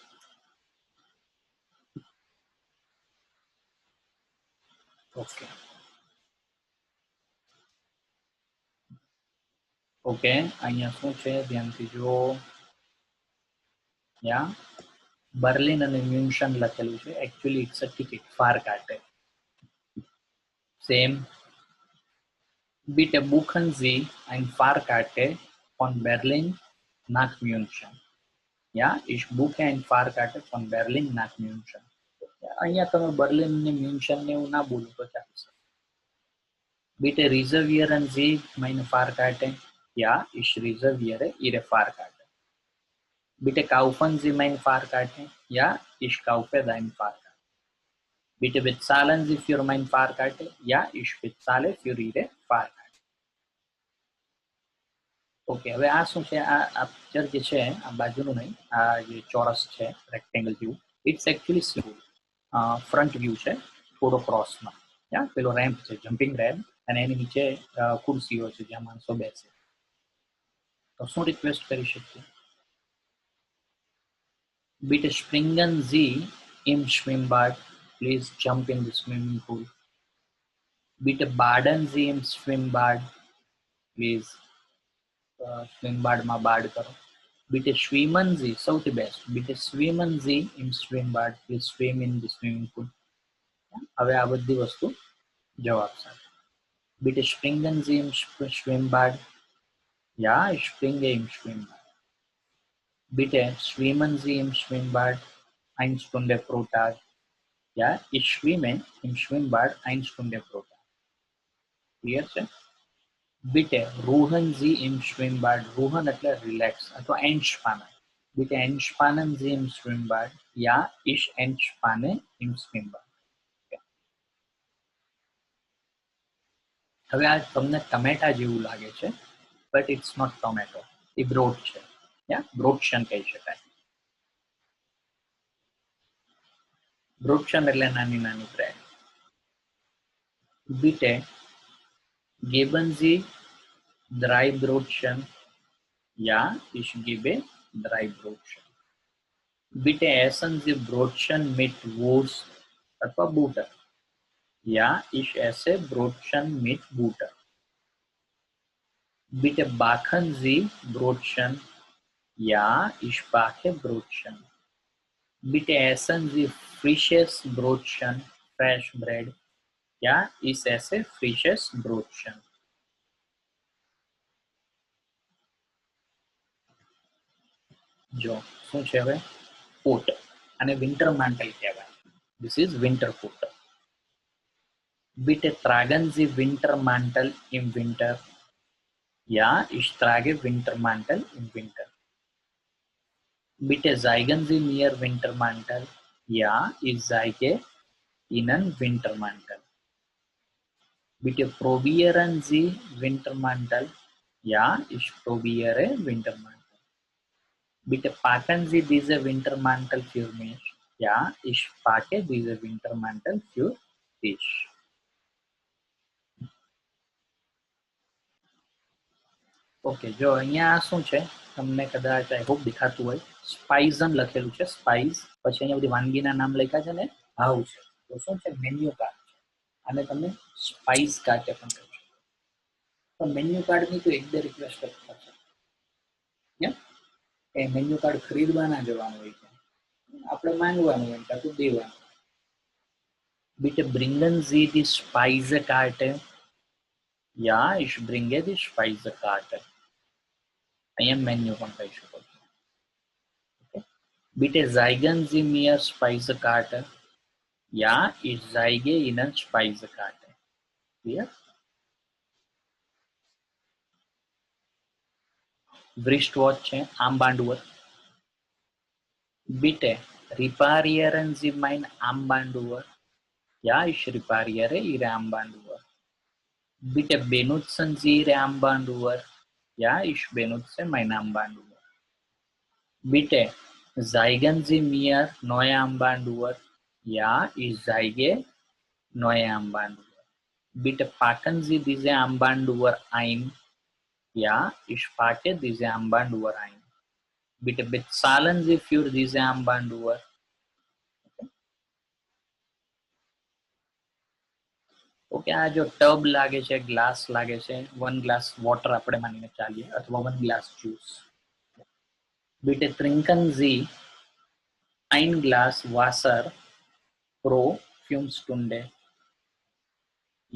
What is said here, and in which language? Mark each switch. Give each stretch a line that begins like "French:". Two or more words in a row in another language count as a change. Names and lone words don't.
Gujarati: ઓકે, ઓકે, અહીંયા શું છે ધ્યાનથી જુઓ. યા બર્લિન અને મ્યુન્શન લખેલું છે.
English: actually it's a ticket, ફાર કાઢે.
German: સેમ Bitte buchen Sie eine Fahrkarte von Berlin nach München. Ja, ich buche eine Fahrkarte von Berlin nach München.
Gujarati: અહીંયા તમે બર્લિન ને મ્યુન્શન ને એવું ના બોલો તો ચાલશે.
German: Bitte reservieren Sie meine Fahrkarte. Ja, ich reserviere Ihre Fahrkarte. Bitte kaufen Sie meine Fahrkarte. Ja, ich kaufe deine Fahrkarte. Bitte bezahlen Sie für meine Fahrkarte. Ja, ich bezahle für Ihre Fahrkarte.
Gujarati: ઓકે, હવે આ શું છે? આ પિક્ચર જે છે આ બાજુનું નહીં, આ જે ચોરસ છે રેક્ટેંગલ જેવું,
English: it's actually school. front view
Gujarati: છે થોડો ક્રોસમાં. પેલો રેમ્પ છે,
English: jumping ramp,
Gujarati: અને એની નીચે ખુરશીઓ છે જ્યાં માણસો બેસે. તો શું રિક્વેસ્ટ કરી શકીએ?
German: Bitte springen Sie im Schwimmbad.
English: Please jump in the swimming pool.
German: Bitte baden Sie im Schwimmbad.
Gujarati: Please સ્વિમબાડમાં બાડ કરો.
German: Bitte schwimmen Sie,
Gujarati: સૌથી બેસ્ટ.
German: Bitte schwimmen Sie im Schwimmbad.
English: Please swim in the swimming pool.
Gujarati: હવે આ બધી વસ્તુ જવાબ સાથે.
German: Bitte springen Sie im Schwimmbad. Ja, ich springe im Schwimmbad. Bitte schwimmen Sie im Schwimmbad 1 Stunde pro Tag. Ja, ich schwimme im Schwimmbad 1 Stunde pro Tag.
Gujarati: ક્લિયર છે?
German: Bitte ruhen Sie im Schwimmbad.
Gujarati: Ruhen એટલે રિલેક્સ અથવા entspannen.
German: Bitte entspannen Sie im Schwimmbad. Ja, ich entspanne im Schwimmbad.
Gujarati: હવે આ તમને ટમેટા જેવું લાગે છે,
English: but it's not tomato.
Gujarati: એ બ્રોડ છે. બ્રોડશન કહી શકાય. બ્રોડશન એટલે નાની નાની બ્રેડ.
German: Bitte geben Sie 3 Brotchen. Ja, ich gebe 3 Brotchen. Bitte essen Sie Brotchen mit Wurst અથવા Butter. Ja, ich esse Brotchen mit Butter. Bitte backen Sie Brotchen. Ja, ich backe Brotchen. Bitte essen Sie frisches Brotchen,
English: fresh bread.
German: Ja, ich esse frisches Brotchen.
Gujarati: જો શું છે હવે? કોટ. અને વિન્ટર mantle કહેવાય.
English: This is winter coat.
German: Bitte tragen Sie Wintermantel im Winter. Ja, ich trage Wintermantel im Winter. Bitte zeigen Sie mir Wintermantel. Ja, ich zeige Ihnen Wintermantel. Bitte probieren Sie Wintermantel. Ja, ich probiere Wintermantel. Bitte packen Sie diese Wintermantel für mich. Ja, ich packe diese Wintermantel für dich.
Gujarati: ઓકે, જો અહીંયા શું છે તમને કદાચ
English: I hope
Gujarati: દેખાતું હોય, સ્પાઇઝન લખેલું છે, સ્પાઇસ, પછી અહીંયા બધી વાનગીના નામ લખ્યા છે ને હાઉ છે. તો શું છે?
English: menu card
Gujarati: છે. અને તમે
English: spice card
Gujarati: પણ કહી શકો. તો
English: menu cardની
Gujarati: તો એક બે રિક્વેસ્ટ થશે. એ
English: menu card
Gujarati: ખરીદવા ના જવાનું હોય છે, આપણે માંગવાનું હોય કાં તો દેવાનું.
German: Bitte bringen Sie die Speisekarte. Ja, ich bringe die Speisekarte.
Gujarati: અહીંયા મેન્યુ પણ કહી શકો છો.
German: Bitte zeigen Sie mir Speisekarte. Ja, ich zeige Ihnen Speisekarte.
English: Clear? Wristwatch છે,
German: Armbanduhr. Bitte reparieren Sie mein Armbanduhr. Ja, ich repariere Ihre Armbanduhr. Bitte benutzen Sie Ihre Armbanduhr. Ja, ich benutze meine Armbanduhr. Bitte zeigen Sie mir neue Armbanduhr. Ja, ich zeige neue Armbanduhr. Bitte packen Sie diese Armbanduhr ein. Ja, ich packe diese Armbanduhr ein. Bitte bezahlen Sie für diese Armbanduhr.
Gujarati: ઓકે, આ જો ટબ લાગે છે, ગ્લાસ લાગે છે, 1
English: glass water
Gujarati: આપણે માનીને ચાલીએ, અથવા 1
English: glass juice.
German: Bitte trinken Sie ein Glas Wasser pro 5 Stunden.